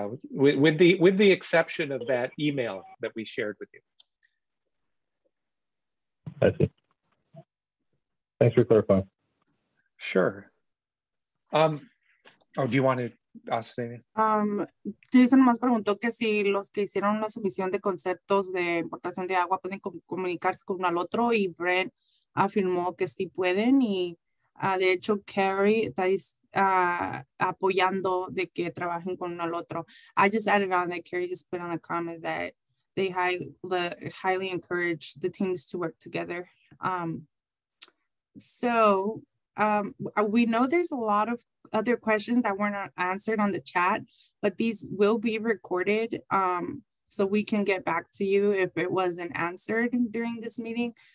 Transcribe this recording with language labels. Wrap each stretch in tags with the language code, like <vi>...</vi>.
<en>With the exception of that email that we shared with you. I see. Thanks for clarifying. Sure. Do you want to ask Daniel?</en> <es>Jason más preguntó que si los que hicieron una submisión de conceptos de importación de agua pueden comunicarse con uno al otro, y Brent afirmó que sí pueden, y de hecho Carrie está apoyando de que trabajen con uno al otro.</es> <en>I just added on that Carrie just put on the comments that they highly encourage the teams to work together. So we know there's a lot of other questions that were not answered on the chat, but these will be recorded so we can get back to you if it wasn't answered during this meeting.</en>